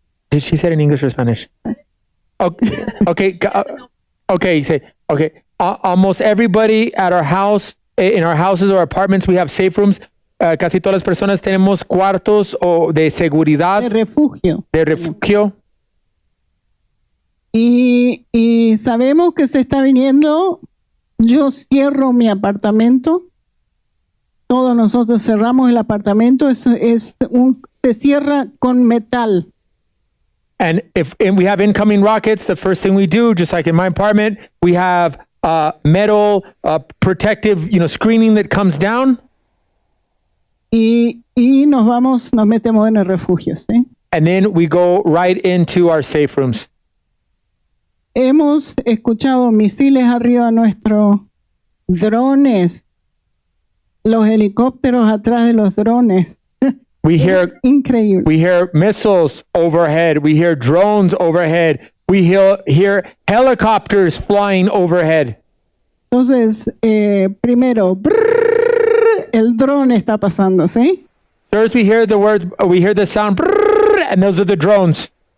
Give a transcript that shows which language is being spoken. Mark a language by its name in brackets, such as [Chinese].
[English] Did she say it in English or Spanish? Okay. Okay. Say okay. Almost everybody at our house, in our houses or apartments, we have safe rooms. [Spanish] Casi todas las personas tenemos cuartos o de seguridad, De refugio. de refugio. Y sabemos que se está viniendo. Yo cierro mi apartamento. Todos nosotros cerramos el apartamento. Se cierra con metal. [English] And if we have incoming rockets, the first thing we do, just like in my apartment, we have metal protective, screening that comes down. [Spanish] Y nos metemos en el refugio, ¿sí? [English] And then we go right into our safe rooms. [Spanish] Hemos escuchado misiles arriba de nuestros drones, los helicópteros atrás de los drones. [English] We hear [Spanish] Increíble. [English] We hear missiles overhead. We hear drones overhead. We hear helicopters flying overhead. [Spanish] Entonces, primero, el dron está pasando, ¿sí? [English] First we hear the sound, brrr, and those are the drones.